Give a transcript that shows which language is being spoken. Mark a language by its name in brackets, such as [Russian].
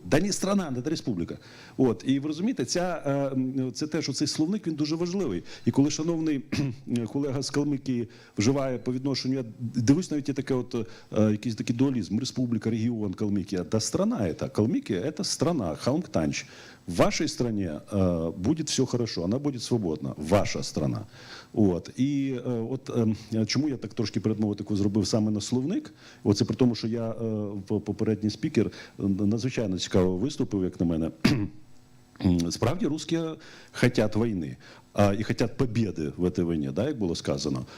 [Ukrainian] Да не страна, це республіка. І ви розумієте, це те, що цей словник, він дуже важливий. І коли шановний колега з Калмикії вживає по відношенню, я дивлюсь, навіть є таке якийсь такий дуалізм, республіка, регіон, Калмикія. Да страна це, Калмикия – це страна, Халмктанч. [Russian] В вашей стране будет все хорошо, она будет свободна, ваша страна. [Ukrainian] І чому я так трошки передмову таку зробив саме на словник? Це при тому, що я попередній спікер надзвичайно цікаво виступив, як на мене. Справді, [Russian] русські хочуть [Ukrainian] війни. І хочуть побєди в цій війні, як було сказано.